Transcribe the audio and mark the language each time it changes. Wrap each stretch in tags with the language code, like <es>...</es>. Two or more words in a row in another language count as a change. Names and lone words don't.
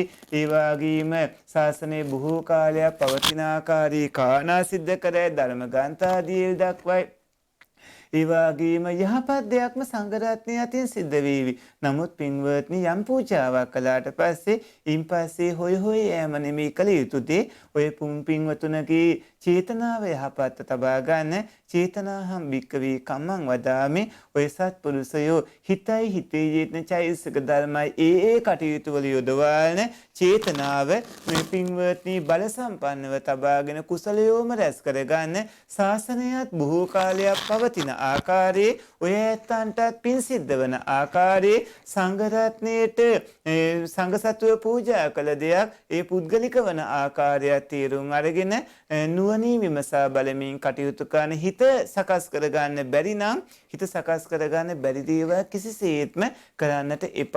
<si>ඒ වගේම ශාසනයේ බොහෝ කාලයක් පවතින ආකාරී කාරණා සිද්ධ කරයි, ධර්ම ග්‍රන්ථාදී දක්වයි. ඒ වගේම යහපත් දෙයක්ම සංඝරත්නය අතින් සිද්ධ වේවි. නමුත් පින්වත්නි යම් පූජාවක් කළාට පස්සේ ඉන්පස්සේ හොය යෑම නෙමෙයි කළ යුතු දේ. ඔය පින්වතුන්ගේ චේතනාව යහපත් තබා ගන්න.</si> <pi>චේතනාහම් භික්කවේ කම්මං වදාමි.</pi> <si>ඔය සත්පුරුෂයෝ හිතයි හිතේ යෙදෙන චෛතසික ධර්මයි ඒ කටයුතු වල යොදවන චේතනාව මේ පින්වත්නි බල සම්පන්නව තබාගෙන කුසලයෝම රැස් කරගන්න. ශාසනයත් බොහෝ කාලයක් පවතින ආකාරයේ ඔය ඇත්තන්ටත් පින් සිද්ධ වන ආකාරයේ සංඝරත්නයේට සංඝ සතුව පූජා කළ දෙයක් ඒ පුද්ගලික වන ආකාරය තේරුම් අරගෙන නුවණින් විමසා බලමින් කටයුතු කරන හිත සකස් කරගන්න බැරි නම් හිත සකස් කරගන්න බැරි දේවල් කිසිසේත්ම කරන්නට එපා.</si>